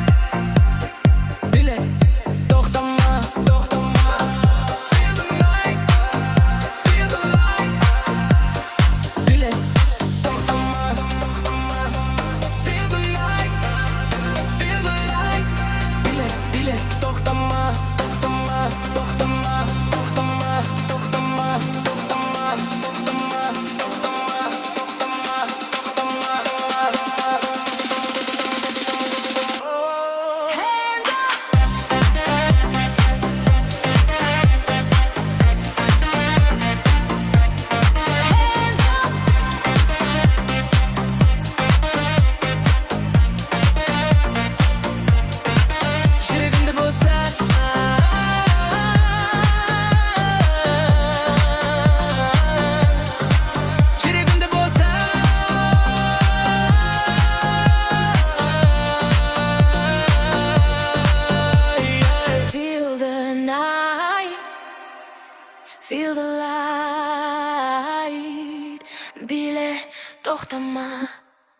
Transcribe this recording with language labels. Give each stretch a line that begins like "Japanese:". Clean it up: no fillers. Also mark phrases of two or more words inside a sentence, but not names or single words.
Kazakh: Биле, тоқтама, тоқтама.
English: Feel the night, feel the light.
Kazakh: Биле, тоқтама, тоқтама.
English: Feel the night, feel the light.
Kazakh: Биле, биле, тоқтама, тоқтама, тоқтама, тоқтама, тоқтама, тоқтама, тоқтама, тоқтама, тоқтама,
English: Hands up! Hands up!
Kazakh: жүрегімді босат. Жүрегімді босат.
English: Feel the night, feel the light.
Kazakh: Биле, тоқтама.